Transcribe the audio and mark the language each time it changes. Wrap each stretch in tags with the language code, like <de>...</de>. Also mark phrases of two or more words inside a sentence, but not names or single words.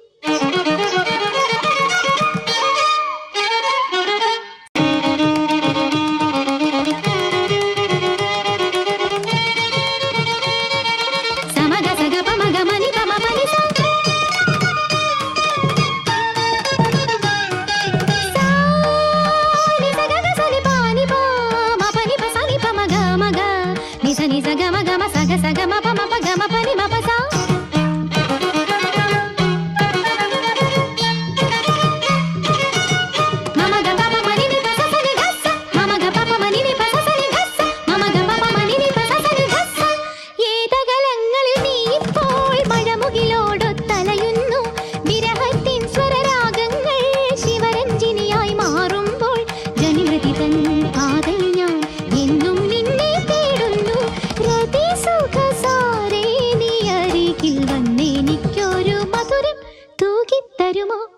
<ml>സമഗ സഗ പമഗ മനി പമ പനി സ നി സ ഗ ഗ സ നി പ നി പ</ml> <te>మ ప ని ప స ని ప మ గ మ గ ని స ని స గ మ గ మ స గ స గ మ ప మ ప గ మ ప ని మ ప స మమ గ ప ప మ ని ని ప స స ని గ స మమ గ ప ప మ ని ని ప స స ని గ స మమ గ ప ప మ ని ని</te> <ml>പ സ സ നി ഗ സ ഏതകലങ്ങളിൽ നീ ഇപ്പോൾ മഴമുകിലോടൊത്തലയുന്നു വിരഹത്തിൻ സ്വരരാഗങ്ങൾ ശിവരഞ്ജിനിയായി മാറുമ്പോൾ ജനിമൃതി തൻ പാതയിൽ ഞാൻ എന്നും നിന്നെ തേടുന്നു രതി സുഖസാരേ നീ അരികിൽ വന്നെനിക്കൊരു മധുരം തൂകിത്തരുമോ</ml>